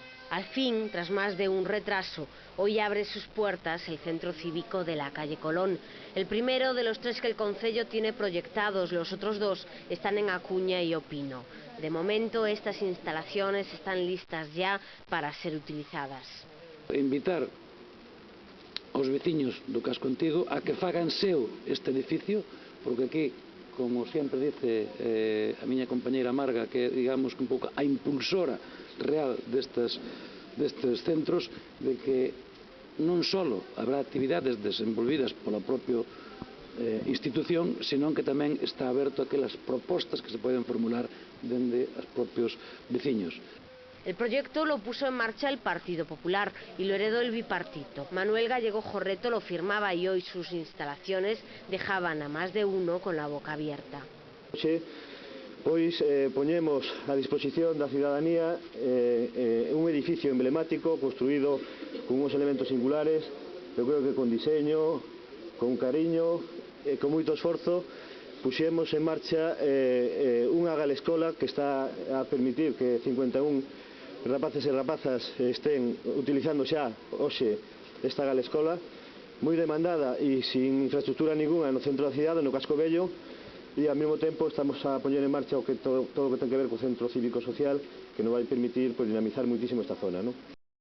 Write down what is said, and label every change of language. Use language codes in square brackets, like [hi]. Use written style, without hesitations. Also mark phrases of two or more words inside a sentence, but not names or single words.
[es] Al fin, tras más de un retraso, hoy abre sus puertas el centro cívico de la calle Colón. El primero de los 3 que el concello tiene proyectados, los otros 2 están en Acuña y Opino. De momento, estas instalaciones están listas ya para ser utilizadas. [gl] Invitar aos veciños do Casco Antigo a que fagan seu este edificio, porque aquí, como sempre dice a miña compañeira Marga, que é, digamos, un pouco a impulsora real destes centros, de que non só habrá actividades desenvolvidas pola propia institución, senón que tamén está aberto a aquelas propostas que se poden formular dende os propios veciños. [es] El proyecto lo puso en marcha el Partido Popular y lo heredó el bipartito. Manuel Gallego Jorreto lo firmaba y hoy sus instalaciones dejaban a más de uno con la boca abierta. [gl] Pois poñemos a disposición da ciudadanía un edificio emblemático construído con uns elementos singulares, eu creo que con diseño, con cariño e con moito esforzo. Puxemos en marcha unha galescola que está a permitir que 51 rapaces e rapazas estén utilizando xa hoxe esta galescola, moi demandada e sin infraestructura ninguna no centro da cidade, no Casco Vello, e ao mesmo tempo estamos a poñer en marcha todo o que ten que ver co centro cívico social, que nos vai permitir dinamizar muitísimo esta zona, ¿no?